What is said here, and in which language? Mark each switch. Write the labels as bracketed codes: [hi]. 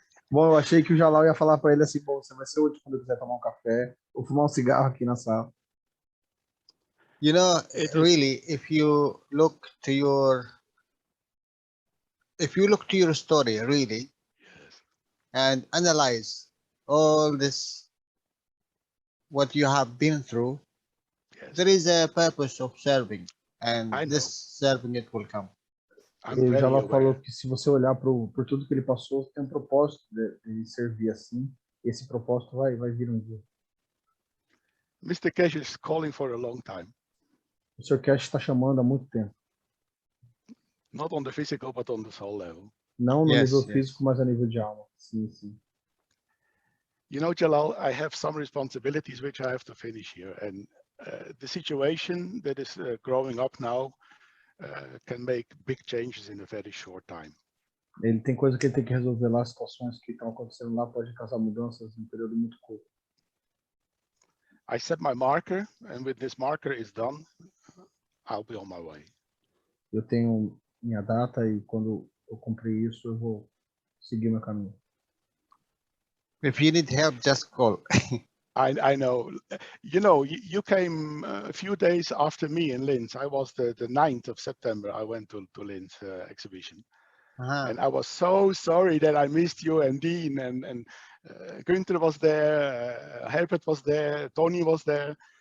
[pt] Bom, eu achei que o Jalal ia falar para ele assim, bom, você vai ser útil quando eu quiser tomar um café ou fumar um cigarro aqui na sala. [en] You know, really, if you look to your story, really, Yes. and analyze all this, what you have been through, Yes. there is a purpose of serving, and I know. this serving it will come. I'm [pt] E o [en] very [pt] Jalal [en] aware. [pt] falou que se você olhar por tudo que ele passou, tem um propósito de servir assim. Esse propósito vai vir um dia. [en] Mr. Cash is calling for a long time. [pt] O Sr. Cash está chamando há muito tempo. [en] Not on the physical, but on the soul level. [pt] Não no [en] Yes, [pt] nível [en] yes. [pt] físico, mas a nível de alma. Sim, sim. [en] You know, Jalal, I have some responsibilities which I have to finish here. And the situation that is growing up now can make big changes in a very short time. [pt] Ele tem coisa que ele tem que resolver lá, situações que estão acontecendo lá, pode causar mudanças em um período muito curto. [en] I set my marker, and when this marker is done, I'll be on my way. [pt] Eu tenho minha data e quando eu cumprir isso, eu vou seguir meu caminho. [en] If you need help, just call. I know. You know, you came a few days after me in Linz. I was the 9th of September. I went to Linz exhibition. And I was so sorry that I missed you and Dean and Günther was there, Herbert was there, Tony was there.